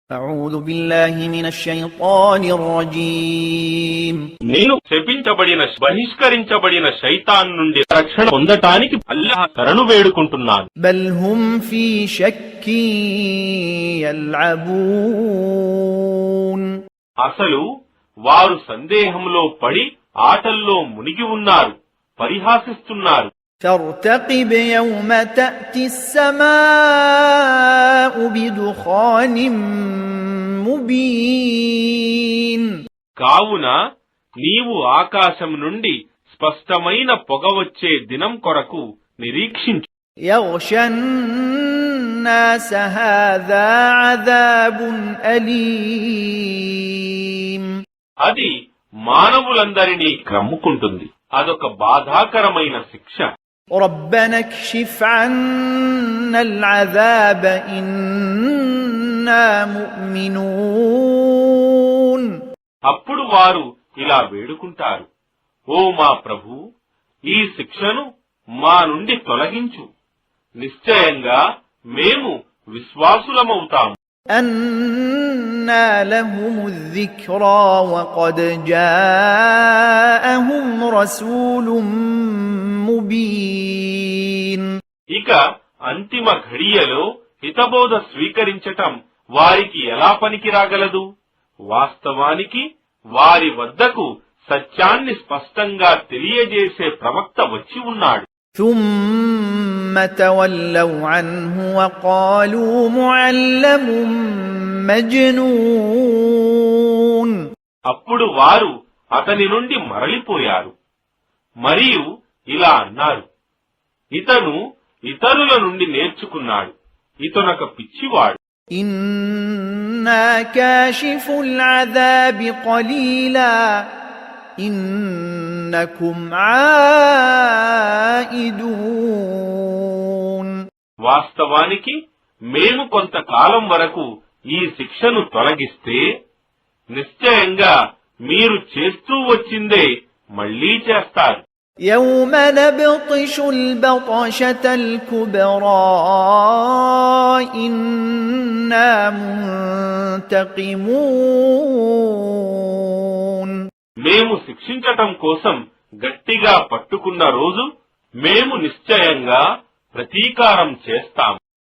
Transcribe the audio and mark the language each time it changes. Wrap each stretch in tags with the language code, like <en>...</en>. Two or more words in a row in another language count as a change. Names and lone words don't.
<ar>أعوذ بالله من الشيطان الرجيم</ar> <te>నేను శపించబడిన బహిష్కరించబడిన శైతాన్ నుండి రక్షణ పొందటానికి అల్లాహ్ శరణు వేడుకుంటున్నాను.</te> <ar>بل هم في شك يلعبون</ar> <te>అసలు వారు సందేహంలో పడి ఆటల్లో మునిగి ఉన్నారు, పరిహాసిస్తున్నారు.</te> <ar>فارتقب يوم تأتي السماء بدخان مبين</ar> <te>కావున నీవు ఆకాశం నుండి స్పష్టమైన పొగ వచ్చే దినం కొరకు నిరీక్షించు.</te> <ar>يغشى الناس هذا عذاب أليم</ar> <te>అది మానవులందరినీ క్రమ్ముకుంటుంది. అదొక బాధాకరమైన శిక్ష.</te> <ar>ربنا اكشف عنا العذاب إنا مؤمنون</ar> <te>అప్పుడు వారు ఇలా వేడుకుంటారు, ఓ మా ప్రభూ, ఈ శిక్షను మా నుండి తొలగించు, నిశ్చయంగా మేము విశ్వాసులమవుతాము.</te> <ar>أنى لهم الذكرى وقد جاءهم رسول مبين</ar> <te>ఇక అంతిమ ఘడియలో హితబోధ స్వీకరించటం వారికి ఎలా పనికిరాగలదు? వాస్తవానికి వారి వద్దకు సత్యాన్ని స్పష్టంగా తెలియజేసే ప్రవక్త వచ్చి ఉన్నాడు.</te> <ar>ثم تولوا عنه وقالوا معلم مجنون</ar> <te>అప్పుడు వారు అతని నుండి మరలిపోయారు మరియు ఇలా అన్నారు, ఇతను ఇతరుల నుండి నేర్చుకున్నాడు, ఇతనొక పిచ్చివాడు.</te> <ar>إنا كاشف العذاب قليلا إنكم عائدون</ar> <te>వాస్తవానికి మేము కొంతకాలం వరకు ఈ శిక్షను తొలగిస్తే నిశ్చయంగా మీరు చేస్తూ వచ్చిందే మళ్లీ చేస్తారు.</te> <ar>يوم نبطش البطشة الكبرى إنا منتقمون</ar> <te>మేము శిక్షించటం కోసం గట్టిగా పట్టుకున్న రోజు మేము నిశ్చయంగా ప్రతీకారం చేస్తాం.</te>